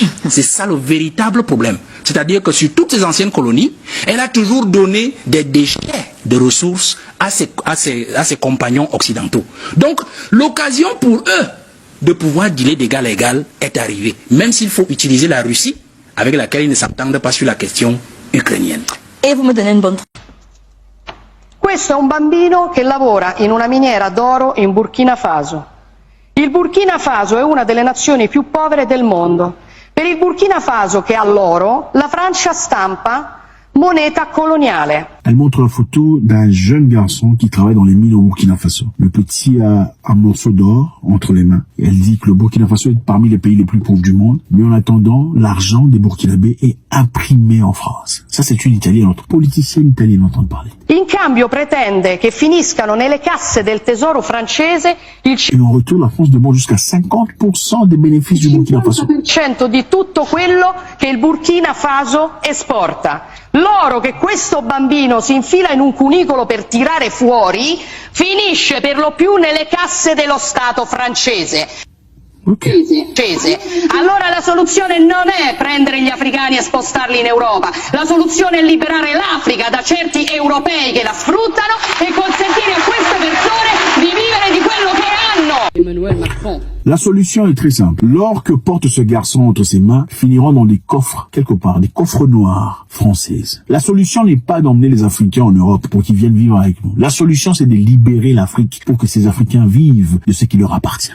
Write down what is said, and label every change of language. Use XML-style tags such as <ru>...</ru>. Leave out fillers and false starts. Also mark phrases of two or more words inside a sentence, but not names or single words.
<fr>C'est ça le véritable problème. C'est-à-dire que sur toutes ces anciennes colonies, elle a toujours donné des déchets de ressources à ses compagnons occidentaux. Donc, l'occasion pour eux de pouvoir dealer d'égal à égal est arrivée. Même s'il faut utiliser la Russie, avec laquelle ils ne s'entendent pas sur la question ukrainienne. Et vous me donnez une bonne...</fr> <it>Questo è un bambino che lavora in una miniera d'oro in Burkina Faso. Il Burkina Faso è una delle nazioni più povere del mondo. Per il Burkina Faso che ha l'oro, la Francia stampa moneta coloniale.</it> <fr>Elle montre la photo d'un jeune garçon qui travaille dans les mines au Burkina Faso. Le petit a un morceau d'or entre les mains. Elle dit que le Burkina Faso est parmi les pays les plus pauvres du monde, mais en attendant, l'argent des Burkinabés est imprimé en France. Ça, c'est une Italienne, notre politicienne italienne entend parler.</fr> <it>In cambio pretende che finiscano nelle casse del tesoro francese il</it> <fr>Et en retour, la France demande jusqu'à 50% des bénéfices du Burkina Faso.</fr> <it>50% di tutto quello che il Burkina Faso esporta. L'oro che questo bambino si infila in un cunicolo per tirare fuori finisce per lo più nelle casse dello Stato francese. Allora la soluzione non è prendere gli africani e spostarli in Europa, la soluzione è liberare l'Africa da certi europei che la sfruttano e consentire a queste persone di vivere di quello che hanno. Emmanuel Macron.</it> <fr>La solution est très simple. L'or que porte ce garçon entre ses mains finira dans des coffres, quelque part, des coffres noirs françaises. La solution n'est pas d'emmener les Africains en Europe pour qu'ils viennent vivre avec nous. La solution, c'est de libérer l'Afrique pour que ces Africains vivent de ce qui leur appartient.</fr>